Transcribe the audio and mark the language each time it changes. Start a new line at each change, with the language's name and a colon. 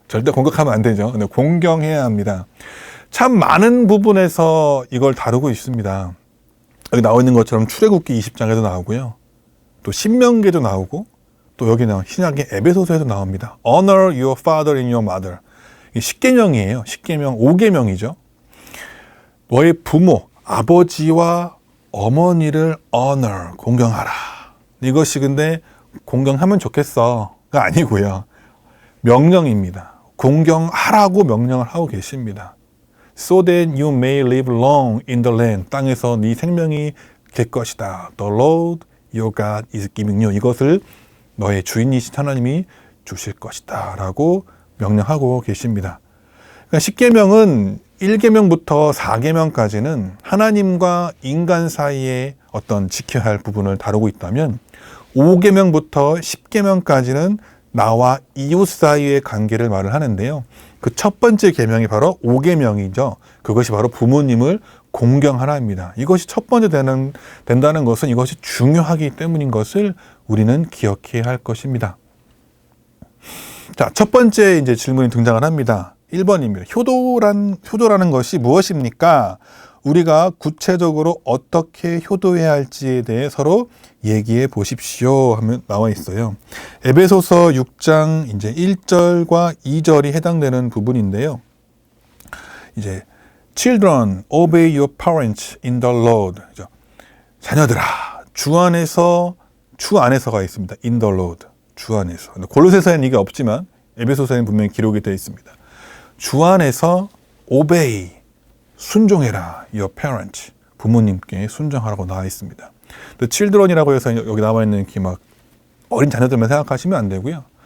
Korean: 절대 공격하면 안 되죠. 근데 공경해야 합니다. 참 많은 부분에서 이걸 다루고 있습니다. 여기 나와 있는 것처럼 출애굽기 20장에도 나오고요. 또 신명기에도 나오고 또 여기 나온 신약의 에베소서에도 나옵니다.
English: Honor your father and your mother.
Korean: 이 10계명이에요. 10계명, 5계명이죠. 너의 부모, 아버지와 어머니를 honor, 공경하라. 이것이 근데 공경하면 좋겠어가 아니고요. 명령입니다. 공경하라고 명령을 하고 계십니다.
English: So that you may live long in the land.
Korean: 땅에서 네 생명이 될 것이다.
English: The Lord your God is giving you.
Korean: 이것을 너의 주인이신 하나님이 주실 것이다. 라고 명령하고 계십니다. 그러니까 10계명은 1계명부터 4계명까지는 하나님과 인간 사이에 어떤 지켜야 할 부분을 다루고 있다면 5계명부터 10계명까지는 나와 이웃 사이의 관계를 말을 하는데요. 그 첫 번째 계명이 바로 5계명이죠. 그것이 바로 부모님을 공경하라입니다. 이것이 첫 번째 된다는 것은 이것이 중요하기 때문인 것을 우리는 기억해야 할 것입니다. 자, 첫 번째 이제 질문이 등장을 합니다. 1번입니다. 효도라는 것이 무엇입니까? 우리가 구체적으로 어떻게 효도해야 할지에 대해 서로 얘기해 보십시오 하면 나와 있어요. 에베소서 6장 이제 1절과 2절이 해당되는 부분인데요.
English: 이제 Children, obey your parents in the Lord.
Korean: 자녀들아, 주 안에서가 있습니다.
English: In the Lord.
Korean: 주 안에서. 골로새서에는 이게 없지만 에베소서에는 분명히 기록이 되어 있습니다. 주 안에서 obey, 순종해라.
English: Your parents,
Korean: 부모님께 순종하라고 나와 있습니다.
English: The children
Korean: 이라고 해서 여기 나와 있는 이렇게 막 어린 자녀들만 생각하시면 안 되고요.